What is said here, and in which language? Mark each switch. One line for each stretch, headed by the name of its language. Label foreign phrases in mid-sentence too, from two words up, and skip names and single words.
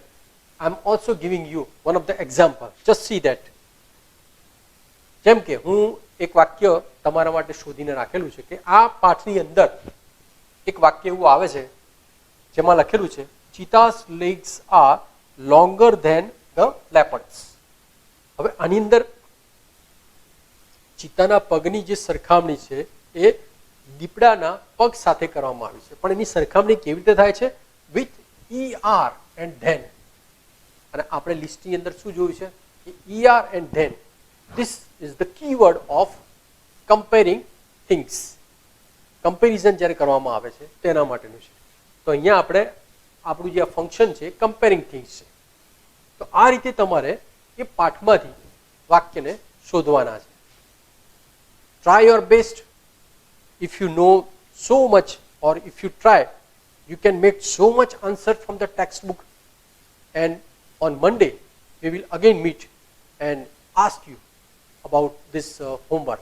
English: I am also giving you one of the example. Just see that.
Gujarati: જેમ કે હું એક વાક્ય તમારા માટે શોધીને રાખેલું છે કે આ પાઠની અંદર એક વાક્ય એવું આવે છે જેમાં લખેલું છે ચીતાસ
English: legs are longer than the leopards.
Gujarati: હવે આની અંદર ચિત્તાના પગની જે સરખામણી છે એ દીપડાના પગ સાથે કરવામાં આવી છે, પણ એની સરખામણી કેવી રીતે થાય છે?
English: વિથ ER and then.
Gujarati: અને આપણે લિસ્ટની અંદર શું જોયું છે કે
English: ER and then, this is the keyword of comparing things.
Gujarati: કમ્પેરિઝન જ્યારે કરવામાં આવે છે તેના માટેનું છે. તો અહીંયા આપણે આપણું જે ફંક્શન છે
English: comparing things
Gujarati: છે. તો આ રીતે તમારે એ પાઠમાંથી વાક્યને શોધવાના છે.
English: Try your best. If you know so much, or if you try, you can make so much answer from the textbook. And on Monday, we will again meet and ask you about this homework.